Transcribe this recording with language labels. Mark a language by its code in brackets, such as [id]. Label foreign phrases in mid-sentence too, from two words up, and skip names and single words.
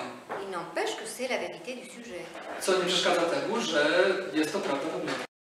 [fr] Il n'empêche que c'est la vérité du sujet. [pl] Co nie przeszkadza temu, że jest to prawda podmiotu.